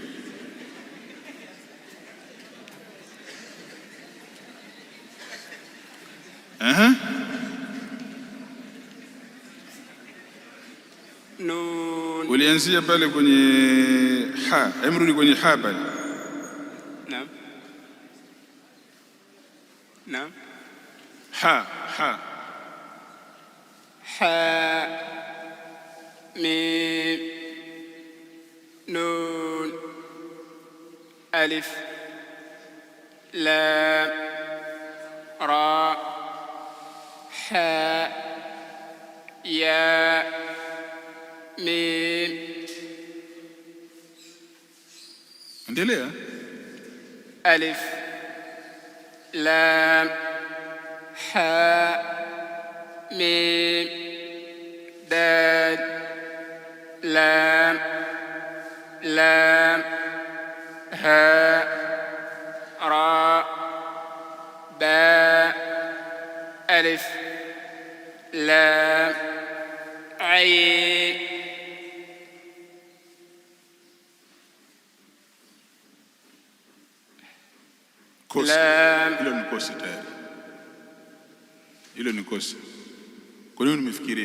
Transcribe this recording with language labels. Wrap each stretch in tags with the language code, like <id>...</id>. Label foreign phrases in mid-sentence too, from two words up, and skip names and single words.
<ar>Nun.</ar> <sw>Ulianzia pale kwenye ha, emrudi kwenye ha pale.</sw> <ar>نعم. نعم. Ha. حاء، ميم، نون، ألف، لام، راء، حاء, ياء، ميم.</ar> <sw>Endelea.</sw> <ar>ألف، لام، حاء، ميم، دال، لام, حاء، راء، باء, ألف، لام، عين.</ar> <sw>Hilo ni kosa tayari. Hilo ni kosa. Kwa nini nimefikiria?</sw>